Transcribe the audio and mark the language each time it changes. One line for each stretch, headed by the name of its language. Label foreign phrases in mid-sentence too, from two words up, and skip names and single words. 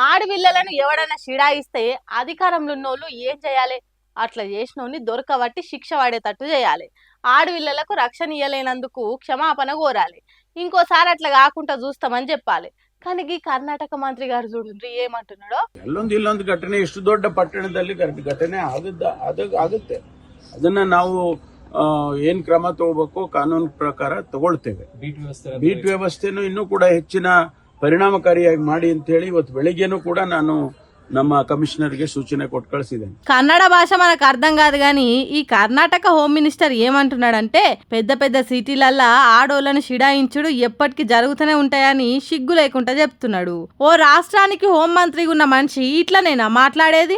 Telugu: ఆడపిల్లలను ఎవడన్నా షిడాయిస్తే అధికారంలో ఉన్నోళ్ళు ఏం చేయాలి? అట్లా చేసినోని దొరకబట్టి శిక్ష పడేటట్టు చేయాలి. ఆడపిల్లలకు రక్షణ ఇయ్యలేనందుకు క్షమాపణ కోరాలి. ఇంకోసారి అట్లా కాకుండా చూస్తామని చెప్పాలి. కానీ ఈ కర్ణాటక మంత్రి గారు చూడండి ఏమంటున్నాడో.
Kannada: ಇಲ್ಲೊಂದು ಘಟನೆ ಇಷ್ಟು ದೊಡ್ಡ ಪಟ್ಟಣದಲ್ಲಿ ಘಟನೆ ಆಗುತ್ತೆ. ಅದನ್ನ ನಾವು ಏನ್ ಕ್ರಮ ತಗೋಬೇಕು ಕಾನೂನು ಪ್ರಕಾರ ತಗೊಳ್ತೇವೆ. ಬೀಟ್ ವ್ಯವಸ್ಥೆನೂ ಇನ್ನೂ ಕೂಡ ಹೆಚ್ಚಿನ ಪರಿಣಾಮಕಾರಿಯಾಗಿ ಮಾಡಿ ಅಂತ ಹೇಳಿ ಇವತ್ತು ಬೆಳಿಗ್ಗೆನೂ ಕೂಡ ನಾನು ನಮ್ಮ ಕಮಿಷನರ್ಕಿ ಸೂಚನ ಕೊಟ್ಟು కಳಿಸಿದ್ದೇನೆ.
Telugu: కన్నడ భాష మనకు అర్థం కాదు కానీ ఈ కర్ణాటక
English: home minister
Telugu: ఏమంటున్నాడంటే పెద్ద పెద్ద సిటీలల్లా ఆడోళ్లను షిడాయించుడు ఎప్పటికీ జరుగుతూనే ఉంటాయని సిగ్గు లేకుండా చెప్తున్నాడు. ఓ రాష్ట్రానికి హోం మంత్రిగా ఉన్న మనిషి ఇట్లనేనా మాట్లాడేది?